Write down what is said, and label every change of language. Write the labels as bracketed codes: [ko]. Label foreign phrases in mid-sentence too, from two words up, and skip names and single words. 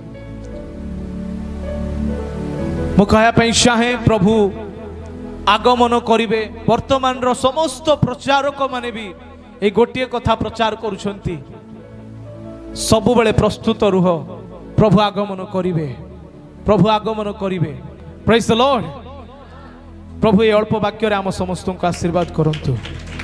[or] ମୁଁ କହିବା ପାଇଁ ଚାହେଁ ପ୍ରଭୁ ଆଗମନ କରିବେ। ବର୍ତ୍ତମାନ ର ସମସ୍ତ ପ୍ରଚାରକ ମାନେ ବି ଏ ଗୋଟିଏ କଥା ପ୍ରଚାର କରୁଛନ୍ତି, ସବୁ ବେଳେ ପ୍ରସ୍ତୁତ ରୁହ, ପ୍ରଭୁ ଆଗମନ କରିବେ, ପ୍ରଭୁ ଆଗମନ କରିବେ। [en] Praise the Lord. [or] ପ୍ରଭୁ ଏ ଅଳ୍ପ ବାକ୍ୟ ରେ ଆମ ସମସ୍ତଙ୍କୁ ଆଶୀର୍ବାଦ କରନ୍ତୁ।